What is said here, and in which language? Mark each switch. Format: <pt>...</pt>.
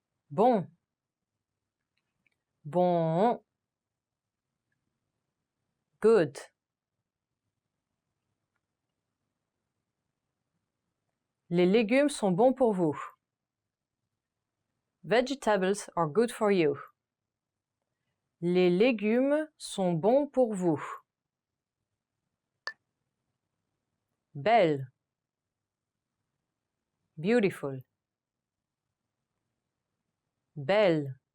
<fr>Bon. Bon.</fr> <en>Good.</en> <fr>Les légumes sont bons pour vous.</fr> <en>Vegetables are good for you.</en> <fr>Les légumes sont bons pour vous. Belle.</fr> <en>Beautiful.</en> <fr>Belle.</fr>